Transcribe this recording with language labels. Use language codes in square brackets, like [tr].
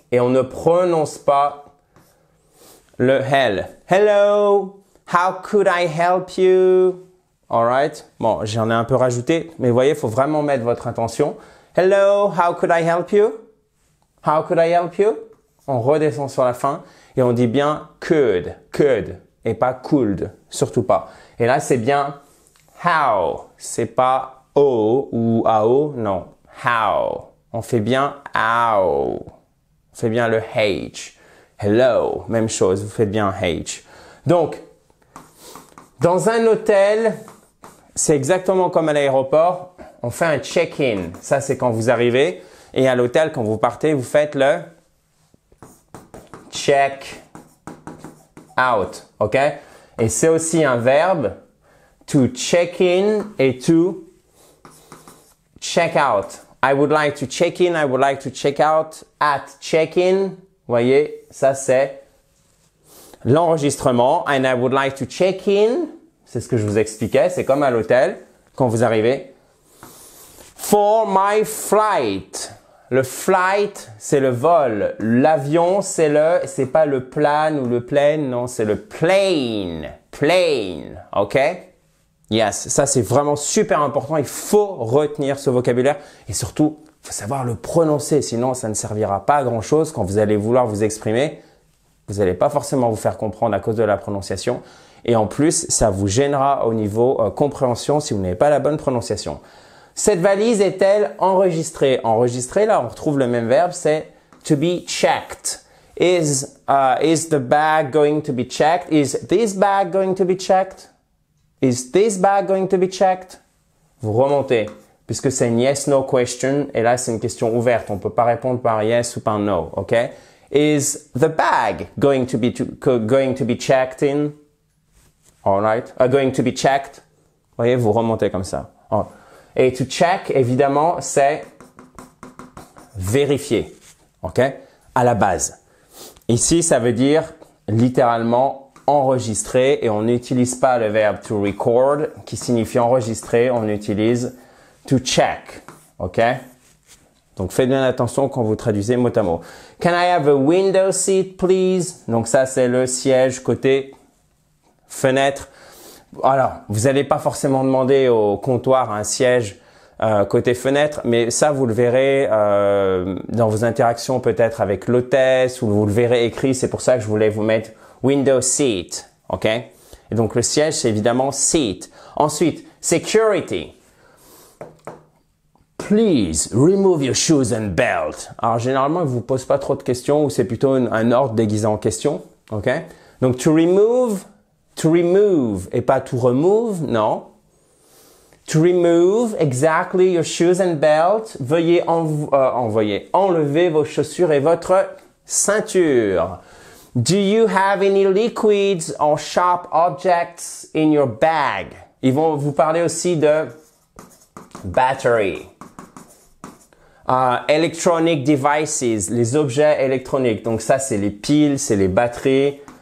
[fr] Et on ne prononce pas le L. [en] Hello, how could I help you? Alright. [fr] Bon, j'en ai un peu rajouté, mais vous voyez, il faut vraiment mettre votre intention. [en] Hello, how could I help you? How could I help you? [fr] On redescend sur la fin et on dit bien could, et pas could, surtout pas. Et là, c'est bien how. C'est pas O ou AO, non. How. On fait bien ow. On fait bien le H. Hello, même chose, vous faites bien H. Donc, dans un hôtel, c'est exactement comme à l'aéroport. On fait un check-in. Ça, c'est quand vous arrivez. Et à l'hôtel, quand vous partez, vous faites le check out. OK? Et c'est aussi un verbe. [en] To check in et to check out. I would like to check in, I would like to check out at check-in. [fr] Vous voyez, ça c'est l'enregistrement. [en] And I would like to check in. [fr] C'est ce que je vous expliquais. C'est comme à l'hôtel quand vous arrivez. [en] For my flight. [fr] Le flight, c'est le vol. L'avion, c'est pas le plane ou le plane. Non, c'est le plane. Plane. OK? Yes, ça c'est vraiment super important. Il faut retenir ce vocabulaire et surtout, il faut savoir le prononcer. Sinon, ça ne servira pas à grand chose quand vous allez vouloir vous exprimer. Vous n'allez pas forcément vous faire comprendre à cause de la prononciation. Et en plus, ça vous gênera au niveau compréhension si vous n'avez pas la bonne prononciation. Cette valise est-elle enregistrée? Enregistrée, là, on retrouve le même verbe, c'est to be checked. [en] Is the bag going to be checked? Is this bag going to be checked? Is this bag going to be checked? [fr] Vous remontez, puisque c'est une yes-no question, et là c'est une question ouverte. On ne peut pas répondre par yes ou par no, ok? [en] Is the bag going to be checked in? Alright, going to be checked. [fr] Vous voyez, vous remontez comme ça. Oh. Et to check, évidemment, c'est vérifier, ok? À la base. Ici, ça veut dire littéralement enregistrer et on n'utilise pas le verbe to record qui signifie enregistrer, on utilise to check, ok? Donc faites bien attention quand vous traduisez mot à mot. [en] Can I have a window seat, please? [fr] Donc ça c'est le siège côté fenêtre. Alors, vous n'allez pas forcément demander au comptoir un siège côté fenêtre, mais ça vous le verrez dans vos interactions peut-être avec l'hôtesse ou vous le verrez écrit, c'est pour ça que je voulais vous mettre window seat, ok? Et donc le siège, c'est évidemment seat. Ensuite, security. [en] Please remove your shoes and belt. [fr] Alors généralement, il ne vous pose pas trop de questions ou c'est plutôt un ordre déguisé en question, ok? Donc to remove et pas to remove, non. [en] To remove exactly your shoes and belt. [fr] Veuillez enlever vos chaussures et votre ceinture. [en] Do you have any liquids or sharp objects in your bag? [fr] Ils vont vous parler aussi de battery. Electronic devices, les objets électroniques. Donc ça, c'est les piles, c'est les batteries.